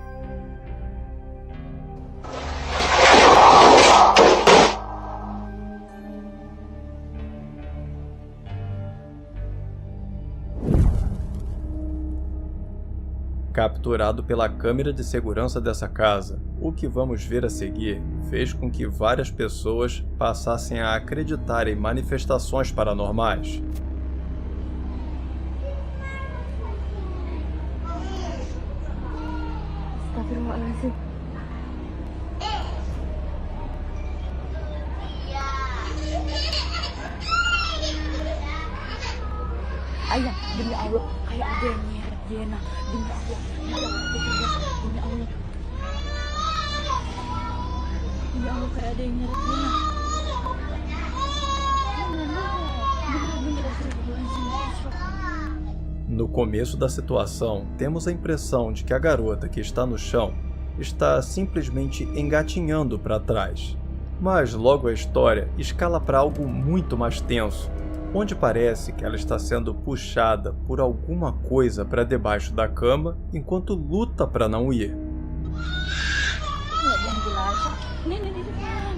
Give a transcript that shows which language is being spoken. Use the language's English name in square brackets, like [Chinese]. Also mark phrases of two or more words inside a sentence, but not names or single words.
[Portuguese] Capturado pela câmera de segurança dessa casa, o que vamos ver a seguir fez com que várias pessoas passassem a acreditar em manifestações paranormais. [Arabic] Astagfirullahaladzim. [Indonesian] Ayah, demi Allah, kayak ada yang nyeret Jena. Demi Allah, demi Allah. Demi Allah, kayak ada yang nyeret Jena. [Portuguese] No começo da situação, temos a impressão de que a garota que está no chão está simplesmente engatinhando para trás. Mas logo a história escala para algo muito mais tenso, onde parece que ela está sendo puxada por alguma coisa para debaixo da cama enquanto luta para não ir. [Indonesian] Nggak yang jelas. Ini di depan.